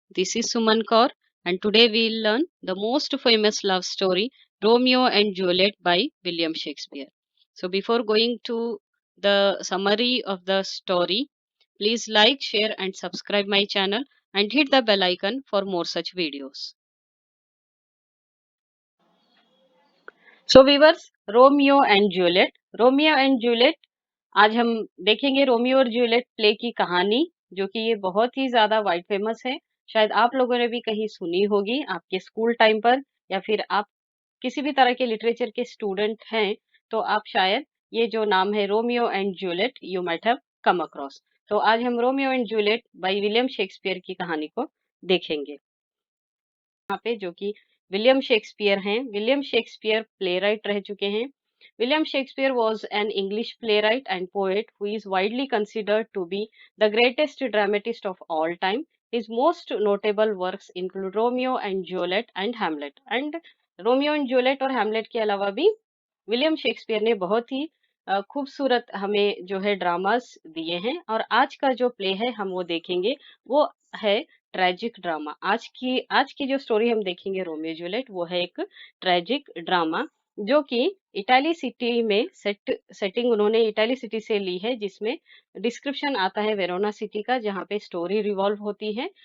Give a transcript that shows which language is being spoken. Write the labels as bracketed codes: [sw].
[en] This is Suman Kaur and today we'll learn the most famous love story Romeo and Juliet by William Shakespeare. So before going to the summary of the story, please like, share and subscribe my channel and hit the bell icon for more such videos. [hi] So viewers Romeo and Juliet आज हम देखेंगे Romeo और Juliet play की कहानी जो कि ये बहुत ही ज्यादा वाइड फेमस है। शायद आप लोगों ने भी कहीं सुनी होगी आपके स्कूल टाइम पर या फिर आप किसी भी तरह के लिटरेचर के स्टूडेंट हैं तो आप शायद ये जो नाम है Romeo and Juliet [en] You might have come across. [hi] तो आज हम Romeo and Juliet by William Shakespeare की कहानी को देखेंगे। यहाँ पे जो कि विलियम शेक्सपियर हैं। विलियम शेक्सपियर प्लेराइट रह चुके हैं। [en] William Shakespeare was an English playwright and poet who is widely considered to be the greatest dramatist of all time. His most notable works include Romeo and Juliet and Hamlet. [hi] And Romeo and Juliet और Hamlet के अलावा भी William Shakespeare ने बहुत ही खूबसूरत हमें जो है ड्रामास दिए हैं और आज का जो प्ले है हम वो देखेंगे वो है ट्रेजिक ड्रामा। आज की जो स्टोरी हम देखेंगे रोमियो जूलियट वो है एक ट्रेजिक ड्रामा जो कि इटाली सिटी में सेटिंग उन्होंने इटाली सिटी से ली है जिसमें डिस्क्रिप्शन आता है वेरोना सिटी का जहाँ पे स्टोरी रिवॉल्व होती है।